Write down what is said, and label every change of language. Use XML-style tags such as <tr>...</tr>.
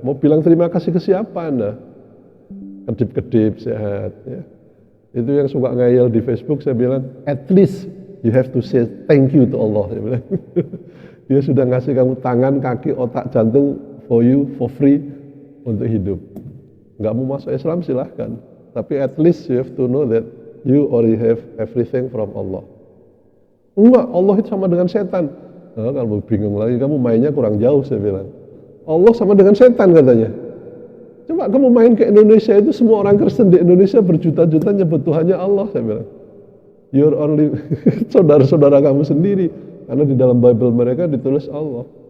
<id>Mau bilang terima kasih ke siapa Anda? Kedip-kedip, sehat. Ya. Itu yang suka ngayal di Facebook saya bilang,</id> <en>at least you have to say thank you to Allah.</en> <id>Saya bilang. Dia sudah ngasih kamu tangan, kaki, otak, jantung</id> <en>for you, for free</en> <id>untuk hidup. Nggak mau masuk Islam silahkan.</id> <en>Tapi at least you have to know that you already have everything from Allah.</en> <id>Enggak, Allah itu sama dengan setan. Nah, kalau bingung lagi, kamu mainnya kurang jauh saya bilang. Allah sama dengan setan katanya. Coba kamu main ke Indonesia itu semua orang Kristen di Indonesia berjuta-juta nyebut Tuhannya Allah saya bilang.</id> <en>You're only</en> <id>saudara-saudara kamu sendiri. Karena di dalam Bible mereka ditulis Allah.</id>